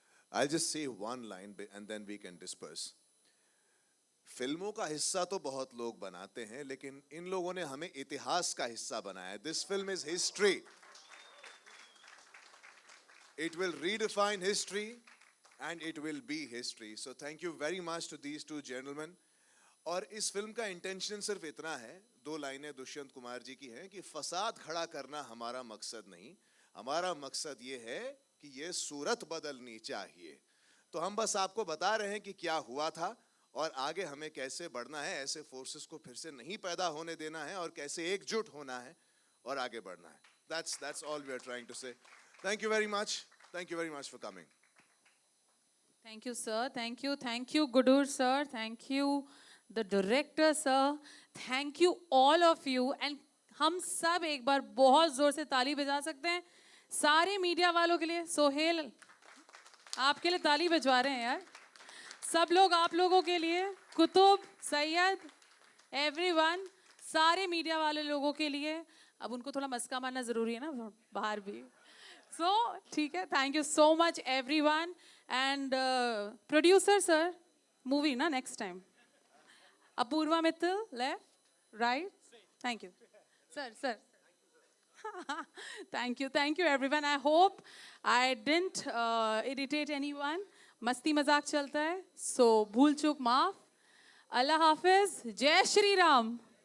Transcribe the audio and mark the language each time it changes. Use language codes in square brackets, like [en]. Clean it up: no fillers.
[en] I'll just say one line and then we can disperse. [hi] फिल्मों का हिस्सा तो बहुत लोग बनाते हैं, लेकिन इन लोगों ने हमें इतिहास का हिस्सा बनाया है. [en] This film is history. It will redefine history and it will be history. So thank you very much to these two gentlemen. [hi] और इस फिल्म का इंटेंशन सिर्फ इतना है, दो लाइनें दुष्यंत कुमार जी की हैं कि फसाद खड़ा करना हमारा मकसद नहीं, हमारा मकसद ये है कि ये सूरत बदलनी चाहिए। तो हम बस आपको बता रहे हैं कि क्या हुआ था और आगे हमें कैसे बढ़ना है, ऐसे फोर्सेस को फिर से नहीं पैदा होने देना है और कैसे एकजुट होना है और आगे बढ़ना है। [en] That's all we are trying to say. Thank you very much. Thank you very much for coming. Thank you, sir. Thank you. Thank you, Gudur, sir. Thank you, the director, sir. Thank you, all of you. [hi] And हम सब एक बार बहुत जोर से ताली बजा सकते हैं सारे मीडिया वालों के लिए। सोहेल, आपके लिए ताली बजवा रहे हैं यार। सब लोग आप लोगों के लिए, कुतुब, सैयद, एवरीवन, सारे मीडिया वाले लोगों के लिए। अब उनको थोड़ा मस्का मारना जरूरी है ना बाहर भी। सो ठीक है, [en] Thank you so much everyone. And producer sir, movie ना next time. Apoorva Mittal, left right, thank you sir. Thank you everyone. I hope I didn't irritate anyone. [hi] मस्ती मजाक चलता है, so भूल चूक माफ। अल्लाह हाफिज, जय श्री राम।